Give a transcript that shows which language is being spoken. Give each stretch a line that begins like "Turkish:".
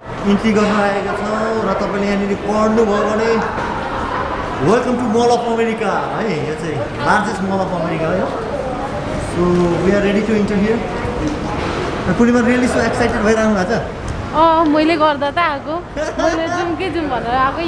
Nepali: Entry गर्न आएका छौँ र तपाईँले यहाँनिर पढ्नुभयो भने
English: welcome to mall of America
Nepali: है। यो चाहिँ
English: largest mall of America
Nepali: हो।
English: So we are ready to enter here.
Nepali: Purnima
English: really so excited
Nepali: भइरहनु भएको छ। मैले गर्दा त आएको मैले जाउँ कि जाउँ भनेर आएको।